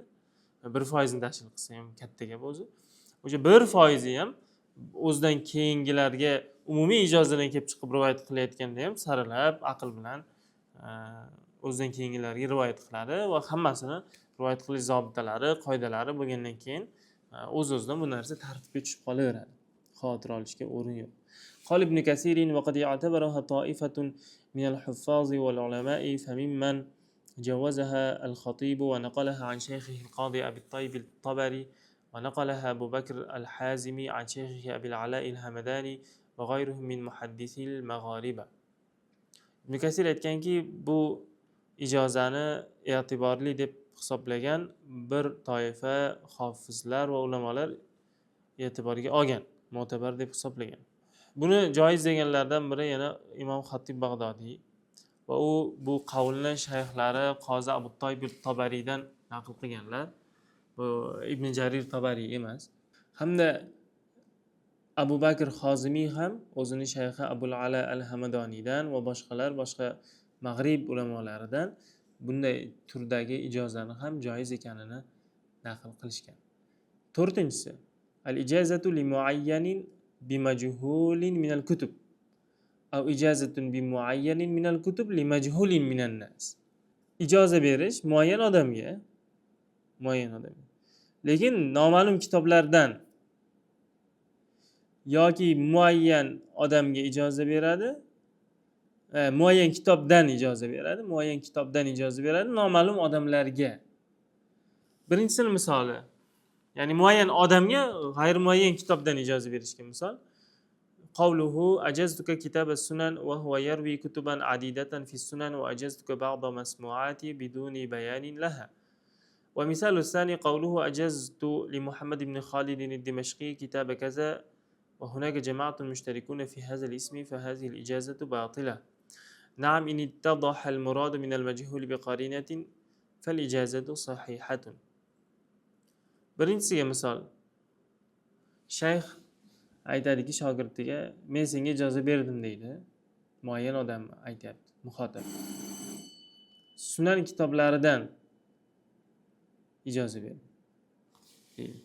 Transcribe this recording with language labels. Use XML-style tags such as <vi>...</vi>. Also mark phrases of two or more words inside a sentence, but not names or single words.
<uz>1% ni tashkil qilsa ham katta gap o'zi. O'sha 1% ham o'zidan keyingilarga umumiy ijozadan kelib chiqib rivoyat qilayotganda ham saralab, aql bilan o'zidan keyingilarga rivoyat qiladi va hammasini rivoyat qilish zobitalari, qoidalari bo'lgandan keyin o'z-o'zidan bu narsa tartibga tushib qolaveradi. Xavotir olishga o'rin yo'q.</uz> <ar>قال ابن كثير وقد اعتبرها طائفة من الحفاظ والعلماء فممن جوزها الخطيب ونقلها عن شيخه القاضي أبي الطيب الطبري ونقلها أبو بكر الحازمي عن شيخه أبي العلاء الهمداني وغيرهم من محدثي المغاربة.</ar> <uz>ابن كثير aytganki, bu ijozani e'tiborli deb hisoblagan bir toifa hofizlar va ulamolar e'tiboriga olgan, mo'tabar deb hisoblagan. Buni joiz deganlardan biri yana Imom Xatib Bag'dodiy va bu qavlni shayxlari Qozi Abu Toyib Tobariydan naql qilganlar. Bu Ibn Jarir Tabariy emas. Hamda Abu Bakr Xozimiy ham o'zini shayxi Abul Ala al-Hamadoniydan va boshqa Mag'rib ulamolaridan bunday turdagi ijozani ham joiz ekanini naql qilishgan.</uz> <ar>4-inchisi, الإجازة لمعين بمجهول من الكتب أو إجازة بمعين من الكتب لمجهول من الناس. Ijoza berish muayyan odamga, lekin noma'lum kitoblardan yoki muayyan odamga ijoza beradi, muayyan kitobdan ijoza beradi, noma'lum odamlarga. Birinchisi misoli, ya'ni muayyan odamga g'ayr muayyan kitobdan ijoza berishga misol. قوله أجزتك كتاب السنن وهو يروي كتبا عديدة في السنن وأجزتك بعض مسموعاتي بدون بيان لها. ومثال الثاني قوله أجزت لمحمد بن خالد الدمشقي كتاب كذا وهناك جماعة مشتركون في هذا الاسم فهذه الإجازة باطلة. نعم إن اتضح المراد من المجهول بقرينة فالإجازة صحيحة.</ar> <uz>Birinchisiga misol. Shayx aytadiki shogirdiga, men senga ijoza berdim deydi. Muayyan odam aytayapti, muxotab. Sunan kitoblaridan ijoza berdim deydi.</uz>